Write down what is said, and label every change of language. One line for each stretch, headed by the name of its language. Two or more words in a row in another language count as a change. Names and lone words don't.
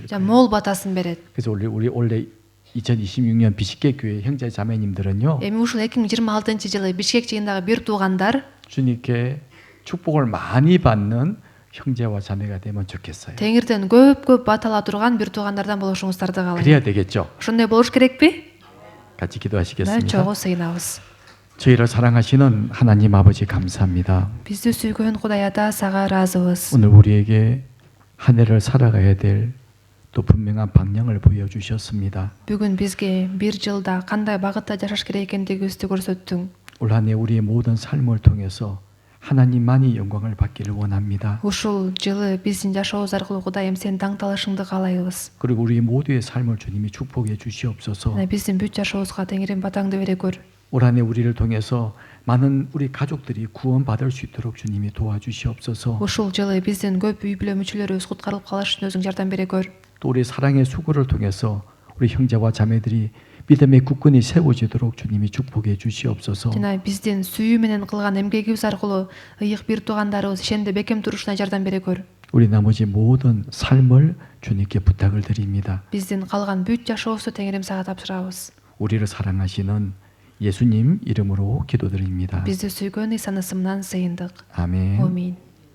Korean: 자, 거예요.
Kyrgyz: мол батасын берет.
Korean: 그래서 우리 원래 2026년 비식계 교회 형제 자매님들은요
Kyrgyz: Эми ушул 2026-жылы Бишкек жыйындагы бир туугандар
Korean: 주님께 축복을 많이 받는 형제와 자매가 되면 좋겠어요.
Kyrgyz: Теңирден көп бат ала турган бир туугандардан болушуңуздарды каалайм.
Korean: 그래야 되겠죠.
Kyrgyz: Ошондой болуш керекпи?
Korean: 같이
Kyrgyz: Да,
Korean: 기도하시겠습니다.
Kyrgyz: чогуу сыйынабыз.
Korean: 저희를 사랑하시는 하나님 아버지 감사합니다.
Kyrgyz: Бизди сүйгөн Кудай Ата, сага ыраазыбыз.
Korean: 오늘 우리에게 한 해를 살아가야 될 또 분명한 방향을 보여주셨습니다.
Kyrgyz: Бүгүн бизге бир жылда кандай багытта жашаш керек экендигибизди көрсөттүң.
Korean: 올 한 해 우리의 모든 삶을 통해서 하나님만이 영광을 받기를 원합니다.
Kyrgyz: Ушул жылы биздин жашообуз аркылуу Кудайым сен даңталышыңды каалайбыз.
Korean: 그리고 우리 모두의 삶을 주님이 축복해 주시옵소서.
Kyrgyz: Биздин бүт жашообузга Теңирим батаңды бере көр.
Korean: 올 한 해 우리를 통해서 많은 우리 가족들이 구원받을 수 있도록 주님이 도와주시옵소서.
Kyrgyz: Ушул жылы биздин көп үй бүлө мүчөлөрүбүз куткарылып калыш үчүн өзүң жардам бере көр.
Korean: 또 우리 사랑의 수고를 통해서 우리 형제와 자매들이 믿음의 국군이 세워지도록 주님이 축복해 주시옵소서.
Kyrgyz: Жана биздин сүйүү менен кылган эмгегибиз аркылуу ыйык бир туугандарыбыз ишенде бекем турушуна жардам бере көр.
Korean: 우리 나머지 모든 삶을 주님께 부탁을 드립니다.
Kyrgyz: Биздин калган бүт жашообузду Теңирим сага тапшырабыз.
Korean: 우리를 사랑하시는 예수님 이름으로 기도드립니다.
Kyrgyz: Бизди сүйгөн Иса насымынан сыйындык.
Korean: 아멘.
Kyrgyz: Аминь.